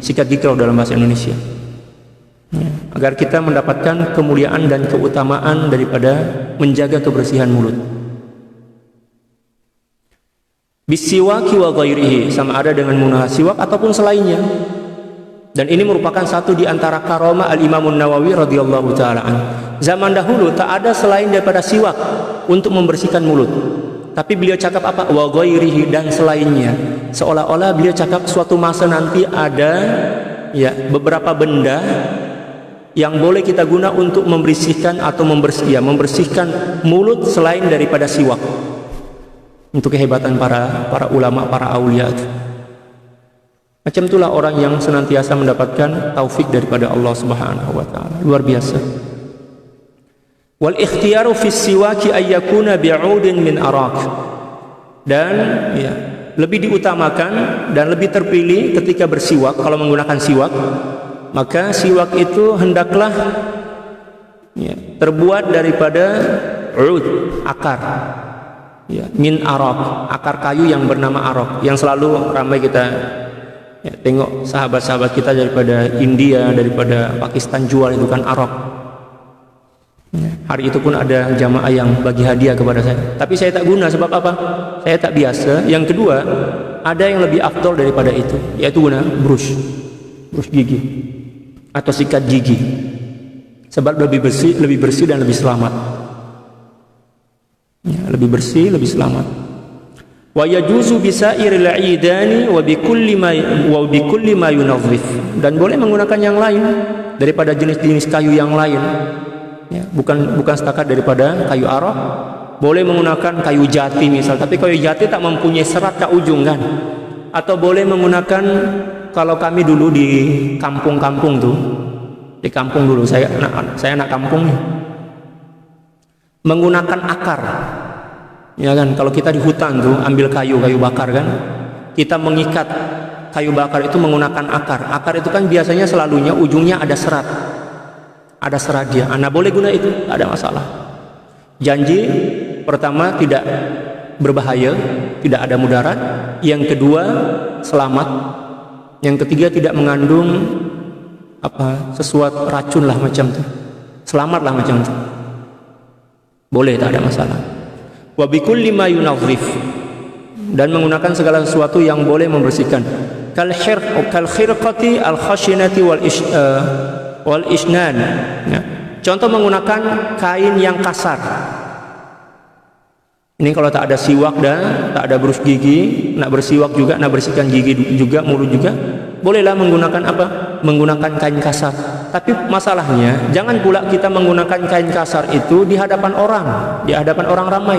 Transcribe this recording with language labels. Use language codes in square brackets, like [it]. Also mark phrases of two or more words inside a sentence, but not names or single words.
[ms] Sikat gigi kalau dalam bahasa Indonesia, ya, agar kita mendapatkan kemuliaan dan keutamaan daripada menjaga kebersihan mulut. [ar] بالسواك وغيره, [ms] sama ada dengan menggunakan siwak ataupun selainnya. Dan ini merupakan satu di antara karomah Al-Imam Nawawi [ar] رضي الله تعالى عن. [ms] Zaman dahulu tak ada selain daripada siwak untuk membersihkan mulut. Tapi beliau cakap apa? [ar] وغيره, [ms] dan selainnya. Seolah-olah beliau cakap suatu masa nanti ada ya beberapa benda yang boleh kita guna untuk membersihkan atau membersihkan mulut selain daripada siwak. Untuk kehebatan para ulama, para aulia itu. Macam itulah orang yang senantiasa mendapatkan taufik daripada Allah [ar] سبحانه وتعالى. [ms] Luar biasa. [ar] والاختيار في السواك أن يكون بعود من أراك. [ms] Dan ya, lebih diutamakan dan lebih terpilih ketika bersiwak, kalau menggunakan siwak, maka siwak itu hendaklah ya, terbuat daripada ud, akar. Ya, [ar] من أراك, [ms] akar kayu yang bernama arak, yang selalu ramai kita ya, tengok sahabat-sahabat kita daripada India, daripada Pakistan jual itu kan arak. Ya, hari itu pun ada jamaah yang bagi hadiah kepada saya, tapi saya tak guna. Sebab apa? Saya tak biasa. Yang kedua, ada yang lebih afdol daripada itu, yaitu guna brus gigi atau sikat gigi, sebab lebih bersih dan lebih selamat. Ya, lebih bersih, lebih selamat. [ar] ويجوز بسائر العيدان وبكل ما ينظف, [ms] dan boleh menggunakan yang lain daripada jenis-jenis kayu yang lain. Ya, bukan setakat daripada kayu arak. Boleh menggunakan kayu jati misal, tapi kayu jati tak mempunyai serat ke ujung kan. Atau boleh menggunakan, kalau kami dulu di kampung-kampung tuh, di kampung dulu saya anak kampung nih, menggunakan akar. Ya kan, kalau kita di hutan tuh ambil kayu bakar kan, kita mengikat kayu bakar itu menggunakan akar. Akar itu kan biasanya selalunya ujungnya ada serat dia. Anda boleh guna itu, tak ada masalah. Janji pertama tidak berbahaya, tidak ada mudarat. Yang kedua selamat. Yang ketiga tidak mengandung sesuatu racun lah macam itu. Selamat lah macam itu. Boleh, tak ada masalah. [ar] وبكل ما ينظف, [ms] dan menggunakan segala sesuatu yang boleh membersihkan. [ar] كالخرقة الخشنة والأشنان. [ms] Ya. Contoh menggunakan kain yang kasar. Ini kalau tak ada siwak dan tak ada brus gigi, nak bersiwak juga, nak bersihkan gigi juga, mulut juga, bolehlah menggunakan menggunakan kain kasar. Tapi masalahnya, jangan pula kita menggunakan kain kasar itu di hadapan orang ramai.